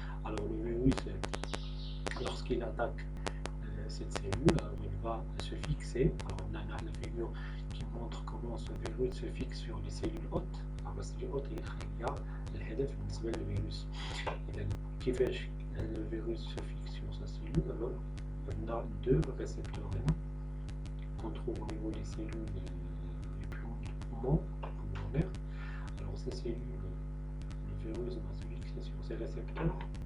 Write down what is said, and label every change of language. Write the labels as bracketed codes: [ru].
[fr] Alors le virus, lorsqu'il attaque cette cellule, il va se fixer. Alors on a la figure qui montre comment ce virus se fixe sur les cellules hôtes. Alors la cellule hôte [ar] هي الهدف بالنسبة للفيروس. إذا كيفاش الفيروس [fr] se fixe sur sa cellule? Alors on a deux récepteurs qu'on trouve au niveau des cellules du poumon pulmonaire. Alors ces cellules, le virus va se fixer sur ces récepteurs.